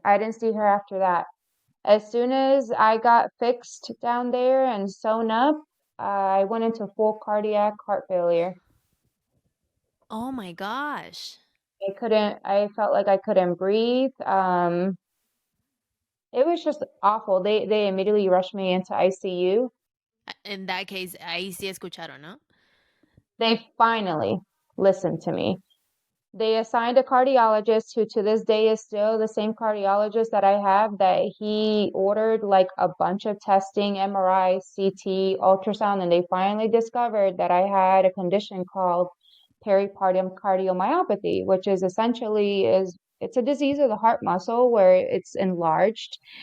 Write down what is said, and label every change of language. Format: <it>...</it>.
<en>I didn't see her after that. As soon as I got fixed down there and sewn up, I went into full cardiac heart failure. Oh my gosh. I felt like I couldn't breathe. It was just awful. They immediately rushed me into ICU. In that case,</en> <es>ahí sí escucharon, ¿no?</es> <en>They finally listened to me. They assigned a cardiologist who to this day is still the same cardiologist that I have, that he ordered like a bunch of testing, MRI, CT, ultrasound, and they finally discovered that I had a condition called pericardium cardiomyopathy, which is essentially is it's a disease of the heart muscle where it's enlarged.</en>